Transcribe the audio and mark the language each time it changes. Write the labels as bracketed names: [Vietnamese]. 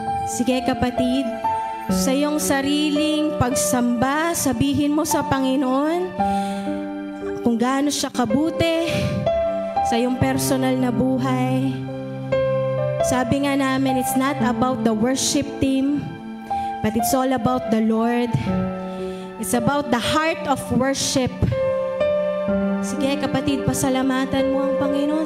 [Filipino] Sige kapatid, sa iyong sariling pagsamba, sabihin mo sa Panginoon kung gaano siya kabuti sa iyong personal na buhay. Sabi nga namin, [English] it's not about the worship team, but it's all about the Lord. It's about the heart of worship. [Filipino] Sige kapatid, pasalamatan mo ang Panginoon.